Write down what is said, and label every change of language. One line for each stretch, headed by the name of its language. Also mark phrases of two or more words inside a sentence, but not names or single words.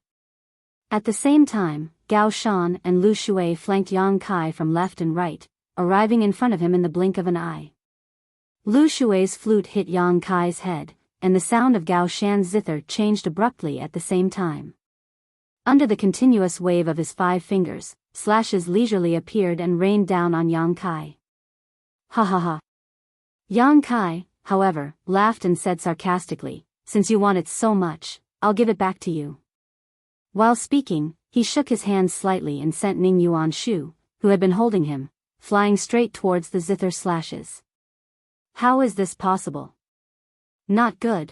English: At the same time, Gao Shan and Lu Shui flanked Yang Kai from left and right, arriving in front of him in the blink of an eye. Lu Shui's flute hit Yang Kai's head, and the sound of Gao Shan's zither changed abruptly at the same time. Under the continuous wave of his 5 fingers, slashes leisurely appeared and rained down on Yang Kai. Ha ha ha. Yang Kai, however, laughed and said sarcastically, "Since you want it so much, I'll give it back to you." While speaking, he shook his hands slightly and sent Ning Yuanshu, who had been holding him, flying straight towards the zither slashes. How is this possible? Not good.